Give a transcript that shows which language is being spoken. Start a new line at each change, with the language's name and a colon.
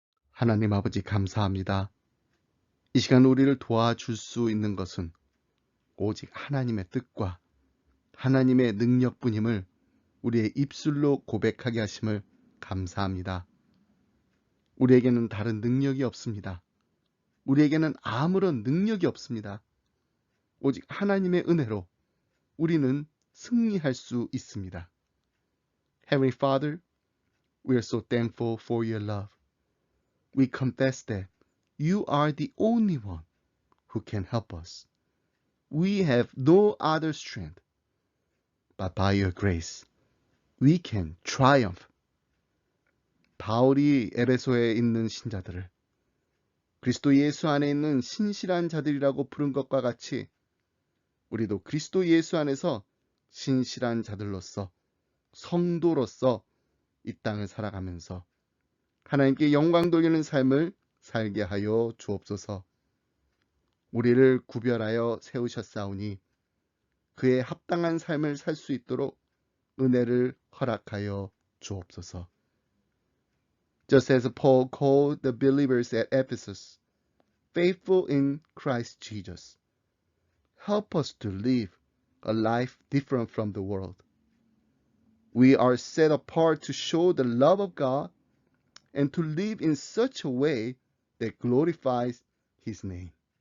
Korean: 하나님 아버지 감사합니다. 이 시간 우리를 도와줄 수 있는 것은 오직 하나님의 뜻과 하나님의 능력뿐임을 우리의 입술로 고백하게 하심을 감사합니다. 우리에게는 다른 능력이 없습니다. 우리에게는 아무런 능력이 없습니다. 오직 하나님의 은혜로 우리는 승리할 수 있습니다.
English: Heavenly Father, we are so thankful for your love. We confess that you are the only one who can help us. We have no other strength, but by your grace, we can triumph.
Korean: 바울이 에베소에 있는 신자들을 그리스도 예수 안에 있는 신실한 자들이라고 부른 것과 같이 우리도 그리스도 예수 안에서 신실한 자들로서 성도로서 이 땅을 살아가면서 하나님께 영광 돌리는 삶을 살게 하여 주옵소서. 우리를 구별하여 세우셨사오니 그에 합당한 삶을 살 수 있도록 은혜를 허락하여 주옵소서.
English: Just as Paul called the believers at Ephesus faithful in Christ Jesus, help us to live a life different from the world. We are set apart to show the love of God and to live in such a way that glorifies His name.